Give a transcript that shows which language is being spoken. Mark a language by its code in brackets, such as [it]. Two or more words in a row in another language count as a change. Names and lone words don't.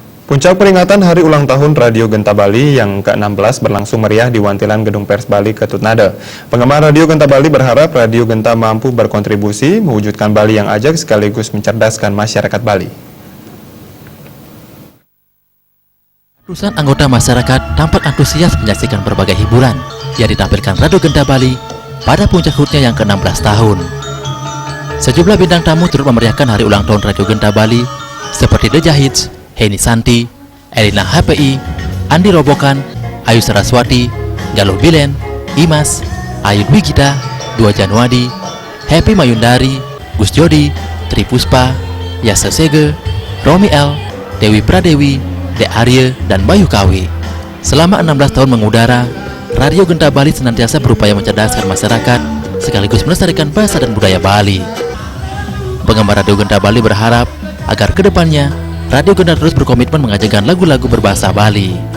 [id] Puncak peringatan Hari Ulang Tahun Radio Genta Bali yang ke-16 berlangsung meriah di Wantilan Gedung Pers Bali Ketutnade. Penggemar Radio Genta Bali berharap Radio Genta mampu berkontribusi mewujudkan Bali yang ajak sekaligus mencerdaskan masyarakat Bali. Ratusan anggota masyarakat tampak antusias menyaksikan berbagai hiburan yang ditampilkan Radio Genta Bali pada puncak HUT-nya yang ke-16 tahun. Sejumlah bintang tamu turut memeriahkan Hari Ulang Tahun Radio Genta Bali seperti The Jahits, Heni Santi, Elina HPI, Andi Robokan, Ayu Saraswati, Galuh Bilen, Imas, Ayu Dwi Gita, 2 Januari, Happy Mayundari, Gus Jodi, Tri Puspa, Yasa Sege, Romi L, Dewi Pradewi, De Arye, dan Bayu Kawi. Selama 16 tahun mengudara, Radio Genta Bali senantiasa berupaya mencerdaskan masyarakat sekaligus melestarikan bahasa dan budaya Bali. Penggemar Radio Genta Bali berharap agar kedepannya Radio Genta terus berkomitmen mengajarkan lagu-lagu berbahasa Bali.